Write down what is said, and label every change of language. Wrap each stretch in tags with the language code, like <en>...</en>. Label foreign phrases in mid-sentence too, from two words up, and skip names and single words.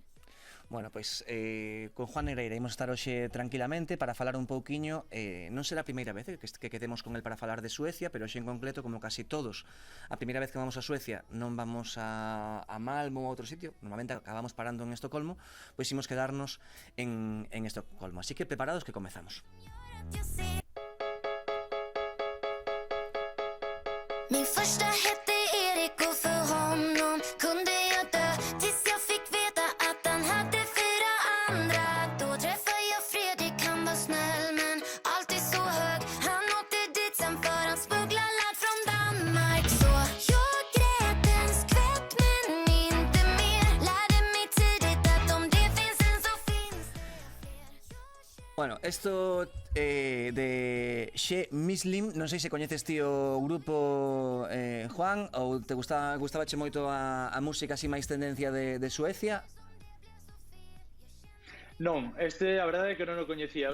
<gl>Bueno, pois con Juan Negreira imos estar hoxe tranquilamente para falar un pouquiño, non será a primeira vez que quedemos con el para falar de Suecia, pero hoxe en concreto, como casi todos, a primeira vez que vamos a Suecia non vamos a Malmo ou a outro sitio, normalmente acabamos parando en Estocolmo, pois imos quedarnos en Estocolmo, así que preparados que comezamos.</gl> <sv>Min första hette Erik och för honom kunde jag dö tills jag fick veta att han hade 4 andra. Då träffade jag Fredrik, han var snäll men alltid så hög. Han åkte dit sen för han smugglade ladd från Danmark. Så jag grät en skvätt men inte mer. Lärde mig tidigt att om det finns en så finns det.</sv> <gl>Bueno, esto de She Mislim, non sei se coñeces ti o grupo, Juan, ou te gustabache moito a música así máis tendencia de Suecia? Non, a verdade é que non o coñecía.</gl>